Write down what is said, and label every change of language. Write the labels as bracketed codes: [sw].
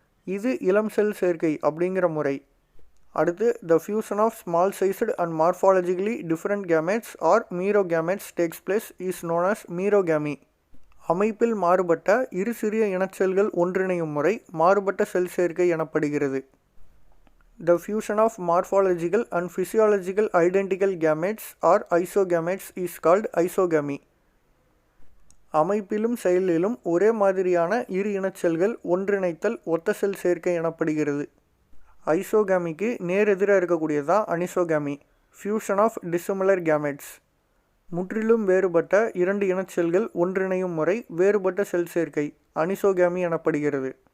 [ta] இது இளம் செல் சேர்க்கை அப்படிங்கிற முறை. [en] அடுத்து த fusion of small sized and morphologically different gametes R மீரோகேமெட்ஸ் takes place is known as மீரோகேமி. [ta] அமைப்பில் மாறுபட்ட இரு சிறிய இனச்செல்கள் ஒன்றிணையும் முறை மாறுபட்ட செல் சேர்க்கை எனப்படுகிறது. [en] The fusion of morphological and physiological identical gametes or isogametes is called isogamy. [ta] அமைப்பிலும் செயலிலும் ஒரே மாதிரியான இரு இனச்செல்கள் ஒன்றிணைத்தல் ஒத்த செல் சேர்க்கை எனப்படுகிறது. ஐசோகாமிக்கு நேரெதிராக இருக்கக்கூடியதான் அனிசோகாமி, [en] Fusion of dissimilar gametes. [ta] முற்றிலும் வேறுபட்ட 2 இனச்செல்கள் ஒன்றிணையும் முறை வேறுபட்ட செல் சேர்க்கை அனிசோகாமி எனப்படுகிறது.